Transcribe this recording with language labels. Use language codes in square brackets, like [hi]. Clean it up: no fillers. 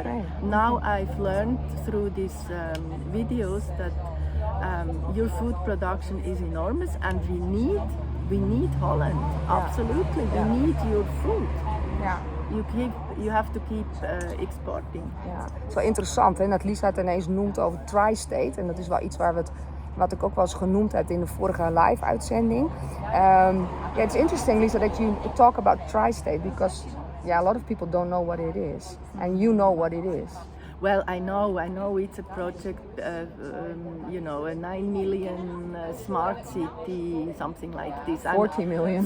[en] Okay. Now I've learned through these videos that your food production is enormous, and we need Holland. Absolutely, we need your food. [nl] Ja. [en] You have to keep exporting. [nl] Ja, het is wel interessant hè, dat Lisa het ineens noemt over Tristate. En dat is wel iets wat ik ook wel eens genoemd heb in de vorige live-uitzending. [en] It's interesting, Lisa, that you talk about Tristate because a lot of people don't know what it is. And you know what it is. Well, I know it's a project, a 9 million smart city, something like this. 40 million.